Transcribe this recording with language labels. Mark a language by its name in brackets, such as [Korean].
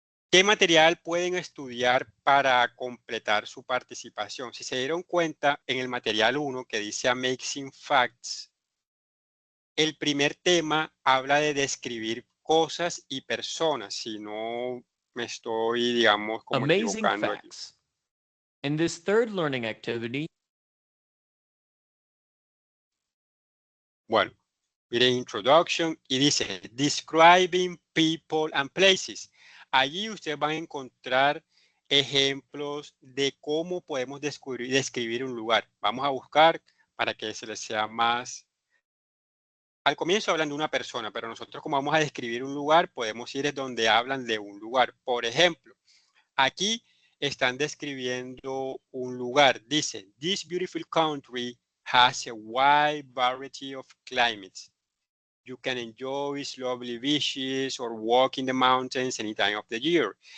[Spanish] ¿Qué material pueden estudiar para completar su participación? Si se dieron cuenta, en el material 1 que dice Amazing Facts, el primer tema habla de describir cosas y personas, si no me estoy, digamos, como [English] Amazing [Spanish] equivocando aquí. [English] facts. In this third learning activity, [Spanish] Bueno, miren Introduction y dice Describing People and Places. Allí ustedes van a encontrar ejemplos de cómo podemos describir un lugar. Vamos a buscar para que se les sea más. Al comienzo hablan de una persona, pero nosotros como vamos a describir un lugar, podemos ir donde hablan de un lugar. Por ejemplo, aquí están describiendo un lugar. [English] Dice, this beautiful country has a wide variety of climates. You can enjoy lovely beaches or walk in the mountains any time of the year.